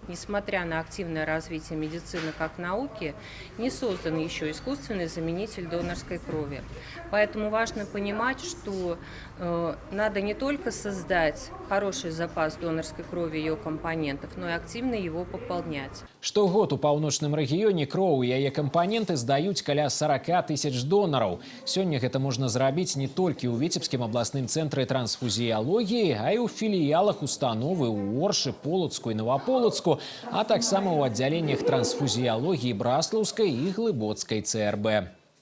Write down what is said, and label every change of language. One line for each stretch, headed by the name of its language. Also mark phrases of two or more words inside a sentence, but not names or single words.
Russian: Несмотря на активное развитие медицины как науки, не создан еще искусственный заменитель донорской крови. Поэтому важно понимать, что надо не только создать хороший запас донорской крови и ее компонентов, но и активно его пополнять.
Belarusian: Штогод у паўночным рэгіёне кроў і яе кампаненты здаюць каля 40 000 донараў. Сёння гэта можна зрабіць не толькі ў Віцебскім абласным цэнтры трансфузіялогіі, а і ў філіялах установы ў Оршы, Полацку і Новаполацку, а таксама ў аддзяленнях трансфузіялогіі Браслаўскай і Глыбоцкай ЦРБ.